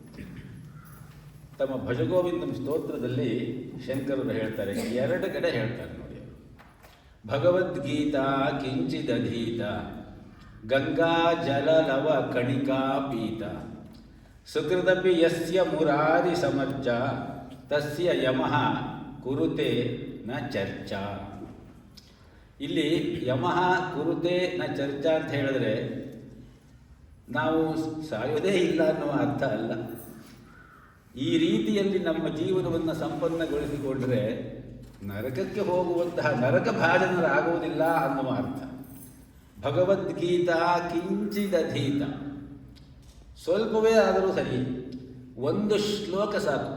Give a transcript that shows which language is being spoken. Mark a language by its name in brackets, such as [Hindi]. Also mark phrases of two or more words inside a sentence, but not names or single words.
[Kannada] ತಮ್ಮ ಭಜಗೋವಿಂದಂ ಸ್ತೋತ್ರದಲ್ಲಿ ಶಂಕರರು ಹೇಳ್ತಾರೆ, 2 ಕಡೆ ಹೇಳ್ತಾರೆ ನೋಡಿ. [Sanskrit] ಭಗವದ್ಗೀತಾ ಕಿಂಚಿದಧೀತ ಗಂಗಾ ಜಲಲವ ಕಣಿಕಾ ಪೀತ ಸುಕೃದಪಿ ಯಸ್ಯ ಮುರಾರಿ ಸಮರ್ಜ ತಸ್ಯ ಯಮಃ ಕುರುತೆ ನ ಚರ್ಚಾ. [Kannada] ಇಲ್ಲಿ [Sanskrit] ಯಮಃ ಕುರುತೆ ನ ಚರ್ಚಾ [Kannada] ಅಂತ ಹೇಳಿದ್ರೆ ನಾವು ಸಾಯೋದೇ ಇಲ್ಲ ಅನ್ನುವ ಅರ್ಥ ಅಲ್ಲ. ಈ ರೀತಿಯಲ್ಲಿ ನಮ್ಮ ಜೀವನವನ್ನು ಸಂಪನ್ನಗೊಳಿಸಿಕೊಂಡ್ರೆ ನರಕಕ್ಕೆ ಹೋಗುವಂತಹ ನರಕ ಭಾಜನರಾಗುವುದಿಲ್ಲ ಅನ್ನುವ ಅರ್ಥ. [Sanskrit] ಭಗವದ್ಗೀತಾ ಕಿಂಚಿದಧೀತ, [Kannada] ಸ್ವಲ್ಪವೇ ಆದರೂ ಸರಿ, 1 ಶ್ಲೋಕ ಸಾಕು.